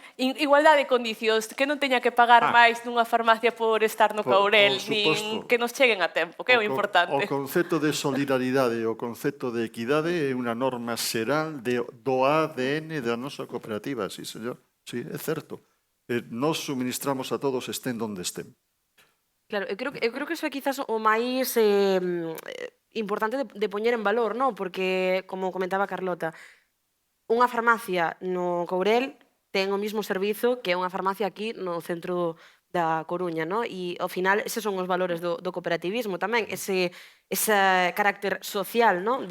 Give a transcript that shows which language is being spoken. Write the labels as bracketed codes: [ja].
[gl] Igualdade de condicións, que non teña que pagar máis nunha farmacia por estar no Caurel, nin que nos cheguen a tempo, que é o importante. O concepto de solidaridade, o concepto de equidade é unha norma xeral do ADN da nosa cooperativa, sí, señor. Sí, é certo. [es] Nos suministramos a todos estén donde estén. [gl] Claro, eu creo que iso é quizás o máis importante de poñer en valor, non? Porque, como comentaba Carlota, unha farmacia no Courel ten o mismo servizo que unha farmacia aquí no centro da Coruña, non? E, ao final, eses son os valores do cooperativismo tamén, ese carácter social, non?